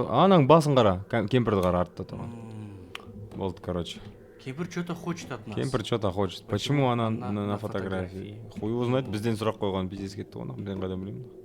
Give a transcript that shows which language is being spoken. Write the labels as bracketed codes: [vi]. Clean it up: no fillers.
[kk] Анаң басын қара, кемпірді қара артта тұрған. Болды, короче. [ru] Кемпір что-то хочет от нас. Кемпір что-то хочет. Почему она на фотографии? Хуй его знает, [kk] бізден сұрақ қойған пиздец кетті ғой, мен қайдан білемін.